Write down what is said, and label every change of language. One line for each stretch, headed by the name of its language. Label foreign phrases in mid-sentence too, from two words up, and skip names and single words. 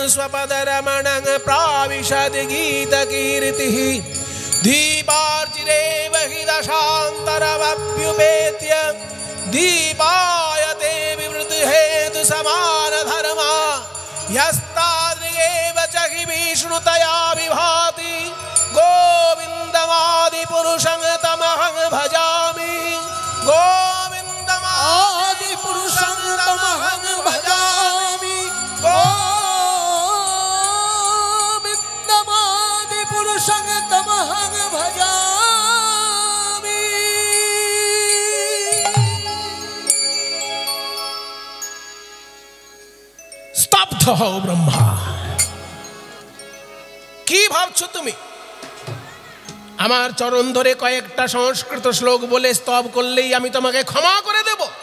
Sanskrit: स्वपदरमणं प्राविशद् गीतकीर्तिः दीपार्चिरेव हि दशान्तरमभ्युपेत्य दीपायते विवृतिहेतु समानधर्मा यस्तादृगेव च हि विष्णुतया विभाति गोविन्दमादिपुरुषं तमहं भजामि गोविन्दमादिपुरुषं तमहं भजामि गोविन्दमादिपुरुषं तमहं भजामि।
Bangla: স্তব্ধ হও ব্রহ্মা। কি ভাবছো তুমি? আমার চরণ ধরে কয়েকটা সংস্কৃত শ্লোক বলে স্তব করলেই আমি তোমাকে ক্ষমা করে দেব?